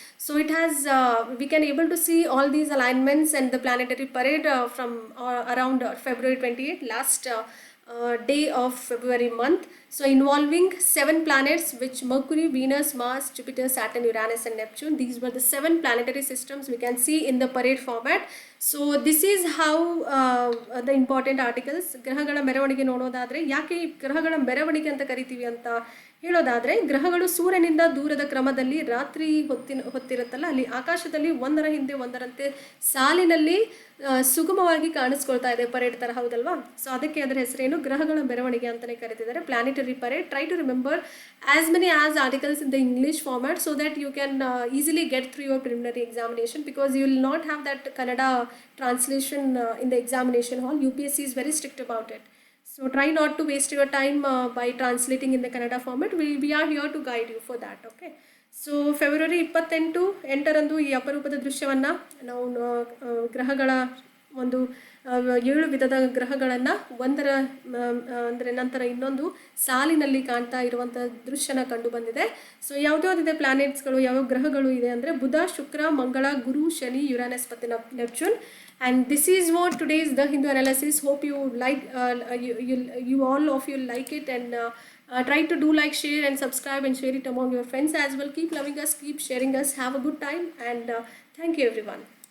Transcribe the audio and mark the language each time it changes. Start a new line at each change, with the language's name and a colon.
English: So it has we can able to see all these alignments and the planetary parade from around February 28th, last day of February month. So involving 7 planets, which Mercury, Venus, Mars, Jupiter, Saturn, Uranus and Neptune. These were the 7 planetary systems we can see in the parade format. So this is how the important articles.
Kannada: ಗ್ರಹಗಳ ಮೆರವಣಿಗೆ ನೋಡೋದಾದರೆ, ಯಾಕೆ ಈ ಗ್ರಹಗಳ ಮೆರವಣಿಗೆ ಅಂತ ಕರಿತೀವಿ ಅಂತ ಹೇಳೋದಾದರೆ, ಗ್ರಹಗಳು ಸೂರ್ಯನಿಂದ ದೂರದ ಕ್ರಮದಲ್ಲಿ ರಾತ್ರಿ ಹೊತ್ತಿರುತ್ತಲ್ಲ, ಅಲ್ಲಿ ಆಕಾಶದಲ್ಲಿ ಒಂದರ ಹಿಂದೆ ಒಂದರಂತೆ ಸಾಲಿನಲ್ಲಿ ಸುಗಮವಾಗಿ ಕಾಣಿಸ್ಕೊಳ್ತಾ ಇದೆ, ಪರೇಡ್ ಥರ, ಹೌದಲ್ವಾ? ಸೊ ಅದಕ್ಕೆ ಅದರ ಹೆಸರೇನು, ಗ್ರಹಗಳ ಮೆರವಣಿಗೆ ಅಂತಲೇ ಕರೀತಿದ್ದಾರೆ, planetary parade.
English: Try to remember as many as articles in the English format so that you can easily get through your preliminary examination, because you will not have that Kannada translation in the examination hall. UPSC is very strict about it. So try not to waste your time by translating in the Kannada format. We are here to guide you for that. Okay.
Kannada: So February 28ರಂದು ಈ ಅಪರೂಪದ ದೃಶ್ಯವನ್ನು ನಾವು ಗ್ರಹಗಳ ಒಂದು 7 ವಿಧದ ಗ್ರಹಗಳನ್ನು ಒಂದರ ಅಂದರೆ ನಂತರ ಇನ್ನೊಂದು ಸಾಲಿನಲ್ಲಿ ಕಾಣ್ತಾ ಇರುವಂಥ ದೃಶ್ಯನ ಕಂಡು ಬಂದಿದೆ. ಸೊ ಯಾವುದ್ಯಾವುದಿದೆ ಪ್ಲಾನೆಟ್ಸ್ಗಳು, ಯಾವ ಗ್ರಹಗಳು ಇದೆ ಅಂದರೆ ಬುಧ, ಶುಕ್ರ, ಮಂಗಳ, ಗುರು, ಶನಿ, ಯುರಾನಸ್ ಮತ್ತು Neptune.
English: And this is what today's The Hindu Analysis. Hope you like, you all of you like it, and try to do like, share and subscribe and share it among your friends as well. Keep loving us, keep sharing us. Have a good time, and thank you everyone.